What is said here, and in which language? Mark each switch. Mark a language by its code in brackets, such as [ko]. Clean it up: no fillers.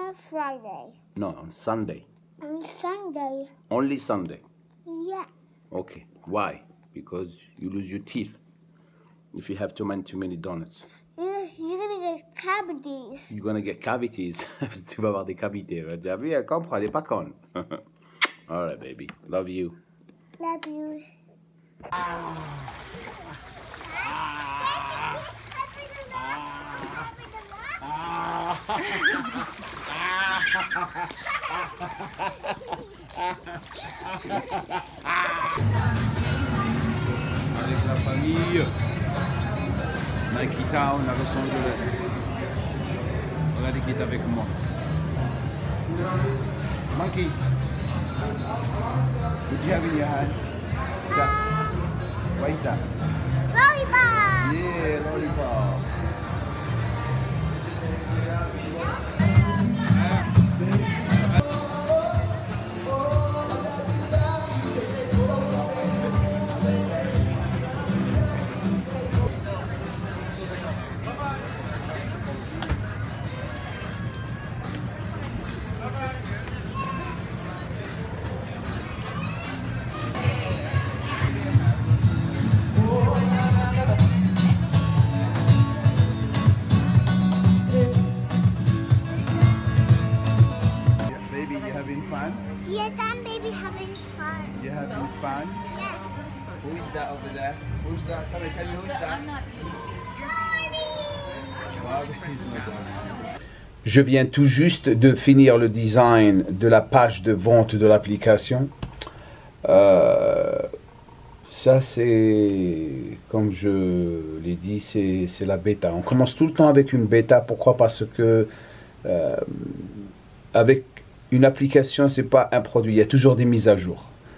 [en] Friday. No, on Sunday. On Sunday. Only Sunday. Yeah. Okay. Why? Because you lose your teeth if you have too many donuts. You're gonna get cavities. You're gonna get cavities. [fr] Tu vas avoir des cavités. Tu as vu, elle comprend, elle est pas conne. [en] All right, baby. Love you. Love you. [fr] Avec la famille. Nike Town à Los Angeles. Regardez qui est avec moi. [en] Monkey. What do you have in your hand? What is that? Lollipop! Yeah, lollipop. Baby, you having fun? Yes, I'm baby having fun. You having fun? Yes. Who is that over there? Who's that? Come and tell me who is that? [fr] Je viens tout juste de finir le design de la page de vente de l'application. Ça c'est, comme je l'ai dit, c'est la bêta. On commence tout le temps avec une bêta. Pourquoi? Parce que avec une application, c'est pas un produit. Il y a toujours des mises à jour.